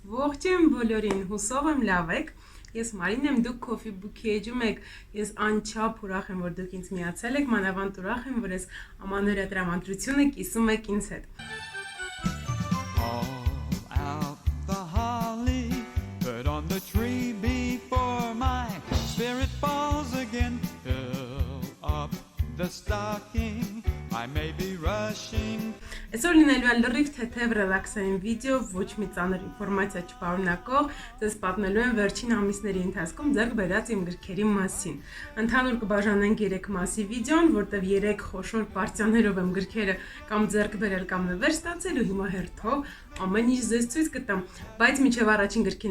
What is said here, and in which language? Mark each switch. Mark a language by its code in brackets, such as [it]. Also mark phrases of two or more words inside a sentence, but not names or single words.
[hy] Ողջույն բոլորին, հուսով եմ լավ եք։ Ես Մարին եմ, դուք Coffee Book-ի էջում եք։ Ես անչափ ուրախ եմ, որ դուք ինձ միացել եք, մանավանդ ուրախ եմ, որ ես ամանորյա տրամադրությունը կիսում եք ինձ հետ։ [en] Put on the tree before my spirit falls again. Fill up the stocking. I may be rushing. [hy] Այսօր լինելու է լրիվ թեթև ռելաքսային վիդեո, ոչ մի ծանր ինֆորմացիա չպարունակող, ձեզ պատմելու եմ վերջին ամիսների ընթացքում ձեռք բերած իմ գրքերի մասին։ Ընդհանուր կբաժանենք 3 մասի վիդեոն, որտեղ 3 խոշոր պարտիաներով եմ գրքերը կամ ձեռք բերել կամ նվեր ստացել ու հիմա հերթով ամեն ինչ ձեզ ցույց կտամ, բայց մինչև առաջին գրքին